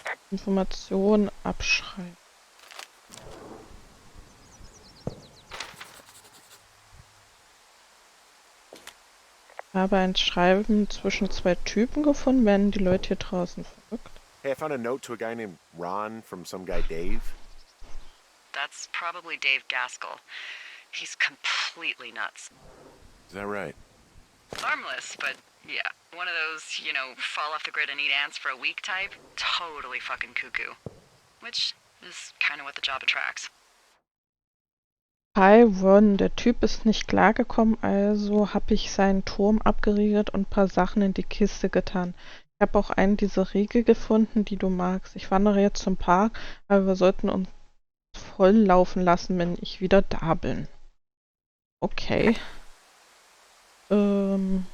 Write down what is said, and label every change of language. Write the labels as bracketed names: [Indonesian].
[German] Informationen abschreiben. Ich habe ein Schreiben zwischen zwei Typen gefunden. Werden die Leute hier draußen verrückt? [English] Hey, I found a note to a guy named Ron from some guy Dave. That's probably Dave Gaskell. He's completely nuts. Is that right? Harmless, but yeah. One of those, fall off the grid and eat ants for a week type. Totally fucking cuckoo. Which is kind of what the job attracts. [German] Hi, Ron, der Typ ist nicht klargekommen, also habe ich seinen Turm abgeriegelt und ein paar Sachen in die Kiste getan. Ich habe auch einen dieser Riegel gefunden, die du magst. Ich wandere jetzt zum Park, aber wir sollten uns voll laufen lassen, wenn ich wieder da bin. Okay. Gut.